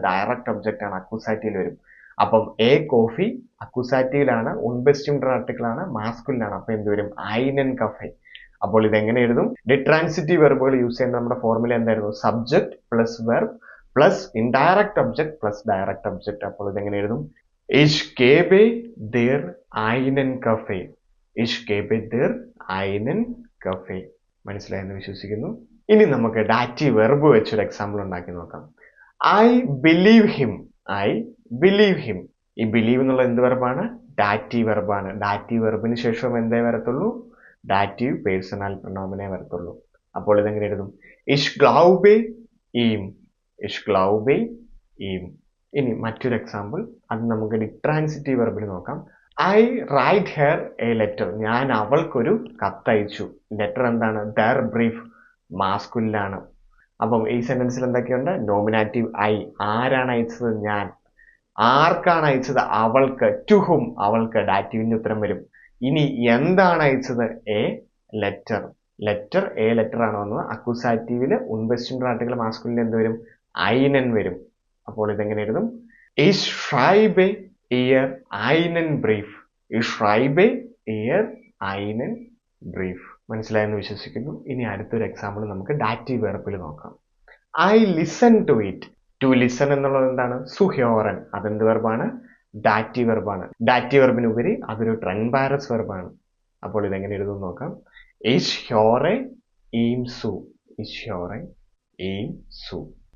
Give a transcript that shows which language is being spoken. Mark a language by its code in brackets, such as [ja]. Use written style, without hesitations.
[ml] Direct object ആണ്, അക്യൂസാറ്റീവിൽ വരും. അപ്പം എ കോഫി അക്യൂസാറ്റീവിലാണ്, ഉൺബെസ്റ്റിംഡ് ആർട്ടിക്കിൾ ആണ്, മാസ്കുലിനാണ്. അപ്പൊ എന്ത് വരും? [de] ഐനൻ കഫേ. [ml] അപ്പോൾ ഇതെങ്ങനെ എഴുതും? ഡിട്രാൻസിറ്റീവ് വെർബുകൾ യൂസ് ചെയ്യുന്ന നമ്മുടെ ഫോർമുല എന്തായിരുന്നു? Subject plus verb plus indirect object plus direct object. അപ്പോൾ ഇതെങ്ങനെ എഴുതും? [de] Ich gebe dir einen Kaffee. Ich gebe dir einen Kaffee. [ml] മനസ്സിലായെന്ന് വിശ്വസിക്കുന്നു. ഇനി നമുക്ക് ഡാറ്റീവ് വെർബ് വെച്ചൊരു എക്സാമ്പിൾ ഉണ്ടാക്കി നോക്കാം. [en] I believe him. I believe him. [ml] ഈ ബിലീവ് എന്നുള്ള എന്ത് വെർബാണ്? ഡാറ്റീവ് വെർബാണ്. ഡാറ്റീവ് വെർബിന് ശേഷം എന്തേ വരത്തുള്ളൂ? ഡാറ്റീവ് പേഴ്സണൽ പ്രൊനൗമനെ വരത്തുള്ളൂ. അപ്പോൾ ഇതെങ്ങനെ എഴുതും? [de] Ich glaube ihm. Ich glaube ihm. [ml] ഇനി മറ്റൊരു എക്സാമ്പിൾ, അത് നമുക്ക് ഡിട്രാൻസിറ്റീവ് വെർബിൽ നോക്കാം. [en] I write her a letter. [ml] ഞാൻ അവൾക്കൊരു കത്തയച്ചു. ലെറ്റർ എന്താണ്? [de] ദർ ബ്രീഫ്, [ml] മാസ്കുലിനാണ്. അപ്പം ഈ സെന്റൻസിൽ എന്തൊക്കെയുണ്ട്? Nominative I. ആരാണ് അയച്ചത്? ഞാൻ. ആർക്കാണ് അയച്ചത്? അവൾക്ക്. [en] to whom, [ml] അവൾക്ക്. ഡാറ്റീവിന്റെ ഉത്തരം വരും. ഇനി എന്താണ് അയച്ചത്? [en] A letter. [ml] Letter, A letter ആണ് വന്നത്. അക്യൂസാറ്റീവില് ഉൺബെസ്റ്റിംഡ് ആർട്ടിക്കിൾ മാസ്കുലിന് എന്ത് വരും? ഐനൻ വരും. അപ്പോൾ ഇതെങ്ങനെ എഴുതും? [de] Ich schreibe ihr einen Brief. Ich schreibe ihr einen Brief. [ml] മനസ്സിലായെന്ന് വിശ്വസിക്കുന്നു. ഇനി അടുത്തൊരു എക്സാമ്പിൾ നമുക്ക് ഡാറ്റീവ് വെർബിൽ നോക്കാം. [en] I listen to it. To listen [ml] എന്നുള്ളത് എന്താണ്? [de] സുഹ്യോറൻ. [ml] അതെന്ത് വെർബാണ്? ഡാറ്റീവ് വെർബാണ്. ഡാറ്റീവ് വെർബിനുപരി അതൊരു ട്രെൻബാരസ് വെർബാണ്. അപ്പോൾ ഇതെങ്ങനെ എഴുതും നോക്കാം. [de] Ich höre ihm zu. Ich höre ihm zu.